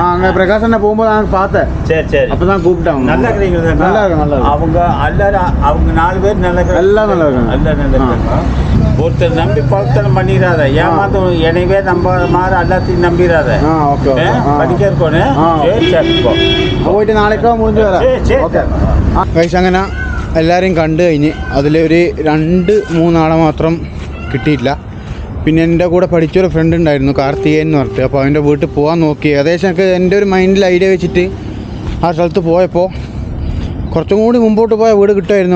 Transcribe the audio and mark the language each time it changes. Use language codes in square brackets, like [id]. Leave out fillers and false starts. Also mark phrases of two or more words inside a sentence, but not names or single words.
[ta] அங்கே பிரகாஷ் அண்ணா போகும்போது நான் பார்த்தேன். சரி அப்போ தான் கூப்பிட்டாங்க. நல்லா இருக்கிறீங்களா? நல்லா இருக்கு. அவங்க எல்லாரும் அவங்க 4 பேர் நல்லா இருக்கிறாங்க. எல்லாம் நல்லா இருக்காங்க. எல்லாம் நல்லா இருக்காங்க. ஒருத்தர் நம்பி பழத்தனம் பண்ணிடாத, ஏமாந்து எனவே நம்ப மாதிரி எல்லாத்தையும் நம்பிடாத. ஓகே படிக்க இருக்கணும். சரி [ml] പോയിട്ട് നാളേക്കോ മുറിഞ്ഞു വരാം. [en] okay guys, [ml] അങ്ങനെ എല്ലാവരെയും കണ്ടു കഴിഞ്ഞ് അതിലൊരു 2-3 ആളെ മാത്രം കിട്ടിയിട്ടില്ല. പിന്നെ എൻ്റെ കൂടെ പഠിച്ചൊരു ഫ്രണ്ട് ഉണ്ടായിരുന്നു, കാർത്തികേയൻ എന്ന് പറഞ്ഞിട്ട്. അപ്പോൾ അവൻ്റെ വീട്ടിൽ പോകാൻ നോക്കി. ഏകദേശം എനിക്ക് എൻ്റെ ഒരു മൈൻഡിൽ ഐഡിയ വെച്ചിട്ട് ആ സ്ഥലത്ത് പോയപ്പോൾ കുറച്ചും കൂടി മുമ്പോട്ട് പോയ വീട് കിട്ടുമായിരുന്നു.